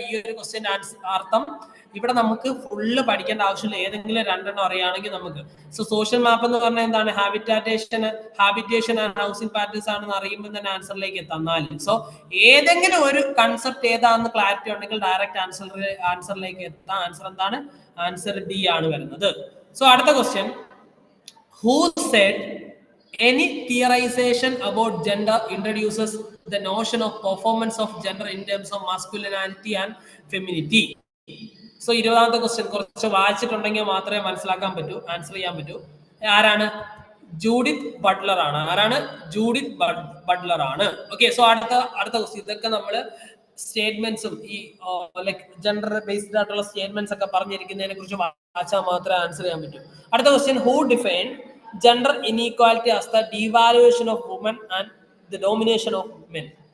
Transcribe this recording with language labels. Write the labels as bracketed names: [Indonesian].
[Malayalam] ഈ ഒരു ക്വസ്റ്റ്യൻ അർത്ഥം ഇവിടെ നമുക്ക് ഫുള്ള് പഠിക്കേണ്ട ആവശ്യമില്ല, ഏതെങ്കിലും 2 അറിയുകയാണെങ്കിൽ നമുക്ക്. സോ സോഷ്യൽ മാപ്പ് എന്ന് പറഞ്ഞാൽ എന്താണ്? ഹാബിറ്റേഷൻ ആൻഡ് ഹൗസിംഗ് പാറ്റേൺസ് ആണെന്ന് അറിയുമ്പോൾ തന്നെ ആൻസറിലേക്ക് എത്താം 4. സോ ഏതെങ്കിലും ഒരു കൺസെപ്റ്റ് ഏതാണെന്ന് ക്ലാരിറ്റി ഉണ്ടെങ്കിൽ ഡയറക്റ്റ് ആൻസറിലേക്ക് എത്താം. ആൻസർ എന്താണ്? ആൻസർ ഡി ആണ് വരുന്നത്. സോ അടുത്ത question, [English] who said any theorization about gender introduces the notion of performance of gender in terms of masculinity and femininity? [Malayalam] So 20ാമത്തെ question കുറച്ച് വായിച്ചിട്ടുണ്ടെങ്കിൽ മാത്രമേ മനസ്സിലാക്കാൻ പറ്റൂ, ആൻസർ ചെയ്യാൻ പറ്റൂ. ആരാണ്? ജൂഡിത്ത് ബട്ട്ലർ ആണ്. ആരാണ്? ജൂഡിത്ത് ബട്ട്ലർ ആണ്. ഓക്കെ, സോ അടുത്ത ക്വസ്റ്റ്യൻ. ഇതൊക്കെ നമ്മൾ സ്റ്റേറ്റ്മെന്റ്സും ഈ ലൈക് ജെൻഡർ ബേസ്ഡ് ആയിട്ടുള്ള സ്റ്റേറ്റ്മെന്റ്സ് ഒക്കെ പറഞ്ഞിരിക്കുന്നതിനെ കുറിച്ച് വായിച്ചാൽ മാത്രമേ ആൻസർ ചെയ്യാൻ പറ്റൂ. അടുത്ത question, [English] Who define gender inequality as the devaluation of women and the domination of men?